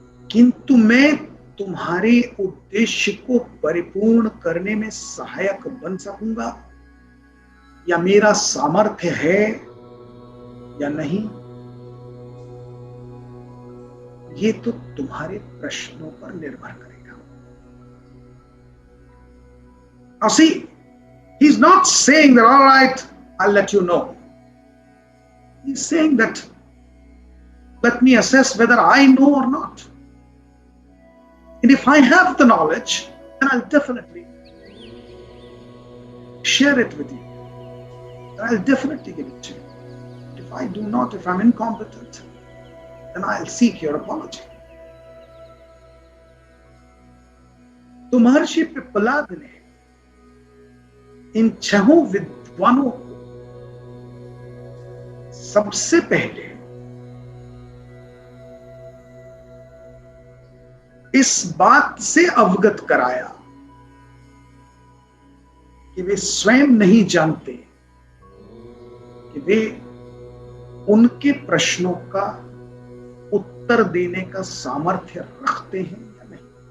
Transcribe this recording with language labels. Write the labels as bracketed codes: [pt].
[hi] किंतु मैं तुम्हारे उद्देश्य को परिपूर्ण करने में सहायक बन सकूंगा या मेरा सामर्थ्य है या नहीं, ये तो तुम्हारे प्रश्नों पर निर्भर करेगा। [en] Now see, he's not saying that, all right, I'll let you know. He's saying that, let me assess whether I know or not. And if I have the knowledge, then I'll definitely share it with you. And I'll definitely give it to you. If I do not, if I'm incompetent, then I'll seek your apology. [hi] तो महर्षि पिप्पलाद ने इन छहों विद्वानों को सबसे पहले इस बात से अवगत कराया कि वे स्वयं नहीं जानते कि वे उनके प्रश्नों का उत्तर देने का सामर्थ्य रखते हैं या नहीं।